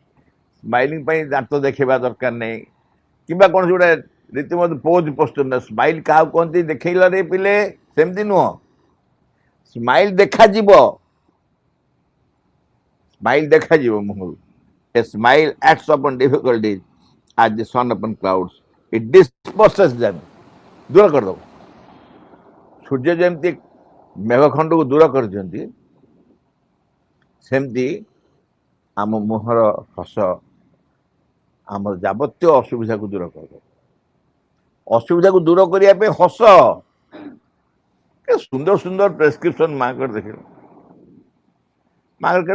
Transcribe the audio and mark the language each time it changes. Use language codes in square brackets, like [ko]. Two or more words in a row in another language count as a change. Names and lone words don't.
[or] ସ୍ମାଇଲିଂ ପାଇଁ ଦାନ୍ତ ଦେଖେଇବା ଦରକାର ନାହିଁ, କିମ୍ବା କୌଣସି ଗୋଟେ ରୀତିମତ ପୋଜ୍ ପୋଷ୍ଟର ସ୍ମାଇଲ୍ କାହାକୁ କହନ୍ତି ଦେଖେଇଲ ରେ ପିଲେ ସେମିତି ନୁହଁ ସ୍ମାଇଲ୍ ଦେଖାଯିବ ମୁହଁରୁ ଏ ସ୍ମାଇଲ୍ [en] acts upon difficulties as the sun upon clouds it disperses them [or] ଦୂର କରିଦେବ ସୂର୍ଯ୍ୟ ଯେମିତି ମେଘଖଣ୍ଡକୁ ଦୂର କରିଛନ୍ତି ସେମିତି ଆମ ମୁହଁର ହସ ଆମର ଯାବତୀୟ ଅସୁବିଧାକୁ ଦୂର କରିଦେବ ଅସୁବିଧାକୁ ଦୂର କରିବା ପାଇଁ ହସ ସୁନ୍ଦର ସୁନ୍ଦର ପ୍ରେସ୍କ୍ରିପ୍ସନ୍ ମାଙ୍କର ଦେଖିଲ ମାଙ୍କର